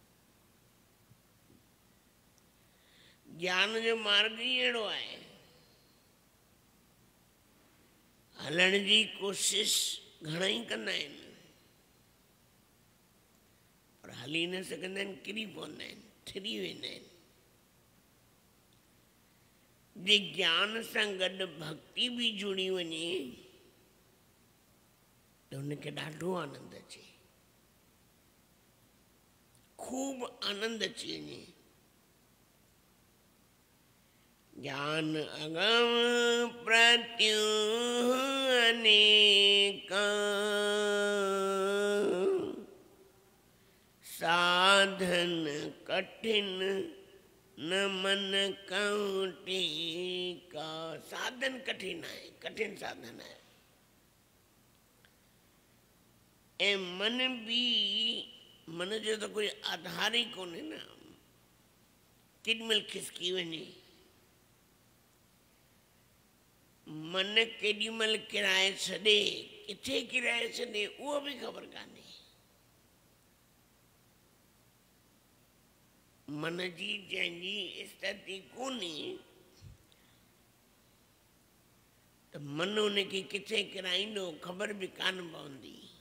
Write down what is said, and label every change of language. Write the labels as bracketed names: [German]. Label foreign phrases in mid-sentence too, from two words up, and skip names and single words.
[Sindhi] ज्ञान जो मार्ग ही अहिड़ो आहे, हलण जी कोशिश घणेई कंदा आहिनि, पर हली न सघंदा आहिनि, किरी पवंदा आहिनि, थिरी वेंदा आहिनि। जे ज्ञान सां गॾु भक्ति भी जुड़ी वञे त उनखे ॾाढो आनंद अचे, खूब आनंद अची वञे। [Awadhi] ज्ञान अगम प्रत्युह अनेका, साधन कठिन न मन कहूं टीका। [Sindhi] साधन कठिन आहे, कठिन साधन आहे, ऐं मन भी, मन जो तो कोई आधार ही कोन्हे न, केॾीमहिल खिसकी वञे, मन केॾीमहिल किराए छॾे, किथे किराए छॾे उहो भी ख़बर कान्हे। मन जी जंहिंजी स्थिति कोन्हे त मन उनखे किथे किराईंदो ख़बर भी कान पवंदी।